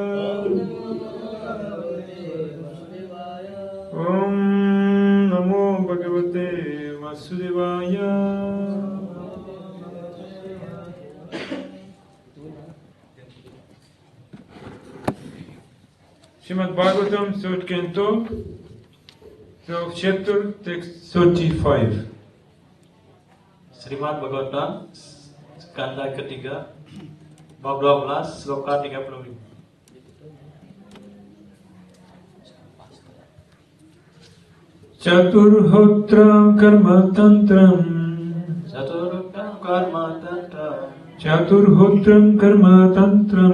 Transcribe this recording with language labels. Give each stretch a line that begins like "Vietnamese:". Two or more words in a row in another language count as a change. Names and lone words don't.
Sanskrit: ॐ नमो भगवते वासुदेवाय Srimad Bhagavatam,
English: 3rd Canto, 12th chapter, text 35.
Indonesian: Srimad Bhagavatam, skanda ketiga, bab 12, sloka 35.
Sanskrit: Chaturhotram karma tantram Chaturhotram karma tantram Chaturhotram karma tantram